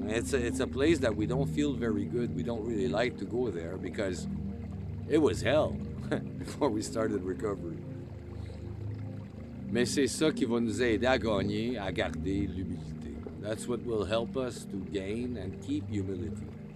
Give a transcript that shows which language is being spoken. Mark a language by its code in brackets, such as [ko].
[en] It's a place that we don't feel very good. We don't really like to go there because it was hell before we started recovery. [fr] Mais c'est ça qui va nous aider à gagner, à garder l'humilité. [en] That's what will help us to gain and keep humility.